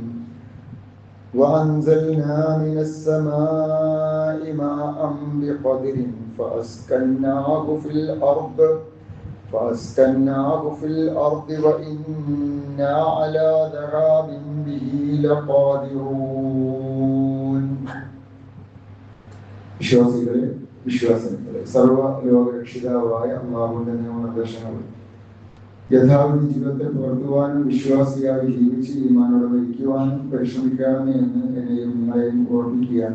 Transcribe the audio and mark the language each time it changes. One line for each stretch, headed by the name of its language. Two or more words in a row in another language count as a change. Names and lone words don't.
Arabic: وأنزلنا من السماء ماء بقدر فأسكناه في الأرض وإنا على ذهاب به لقادرون.
Malayalam: വിശ്വാസങ്ങളെ സർവ ലോകരക്ഷിതാവായ അല്ലാഹുവിന്റെ നിയമനിർദ്ദേശങ്ങൾ യഥാവിധി ജീവിതത്തിൽ പുലർത്തുവാനും വിശ്വാസിയായി ജീവിച്ച് ഈമാനോടെ മരിക്കുവാനും പരിശ്രമിക്കണമേ എന്ന് എന്നെയും നിങ്ങളെയും ഓർമ്മിക്കുകയാണ്.